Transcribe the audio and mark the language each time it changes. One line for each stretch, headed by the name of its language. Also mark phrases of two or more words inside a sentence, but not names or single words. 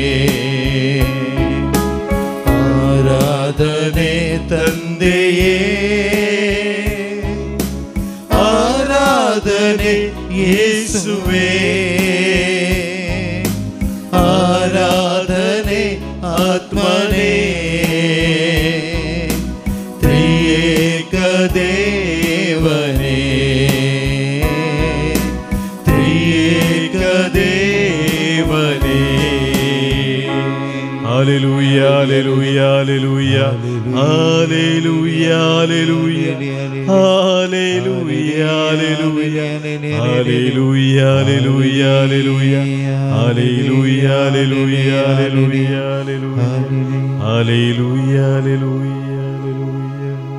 Kannada: ಆರಾಧನೆ ತಂದೆಯೇ, ಆರಾಧನೆ ಯೇಸುವೇ, ಆರಾಧನೆ ಆತ್ಮನೇ, ತ್ರಿಯೇಕ ದೇವನೇ, ತ್ರಿಯೇಕ ದೇವನೇ.
English: Hallelujah, hallelujah, hallelujah, hallelujah, hallelujah, hallelujah, hallelujah, hallelujah, hallelujah, hallelujah, hallelujah, hallelujah, hallelujah, hallelujah, hallelujah, hallelujah.